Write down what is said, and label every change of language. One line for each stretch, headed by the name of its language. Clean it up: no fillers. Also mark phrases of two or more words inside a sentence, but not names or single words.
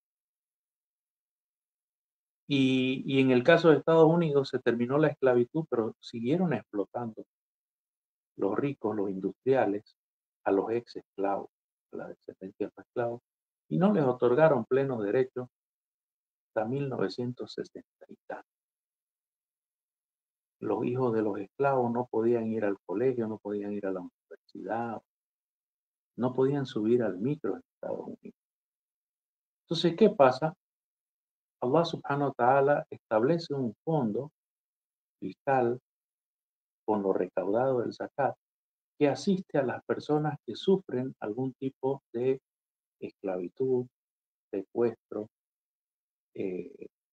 Spanish: Y en el caso de Estados Unidos se terminó la esclavitud, pero siguieron explotando los ricos, los industriales, a los ex esclavos, a la descendencia de los esclavos, y no les otorgaron plenos derechos hasta 1960 y tanto. Los hijos de los esclavos no podían ir al colegio, no podían ir a la universidad, no podían subir al micro en Estados Unidos. Entonces, ¿qué pasa?
Arabic: الله سبحانه وتعالى
Spanish: establece un fondo fiscal con lo recaudado del zakat que asiste a las personas que sufren algún tipo de esclavitud, secuestro, eh,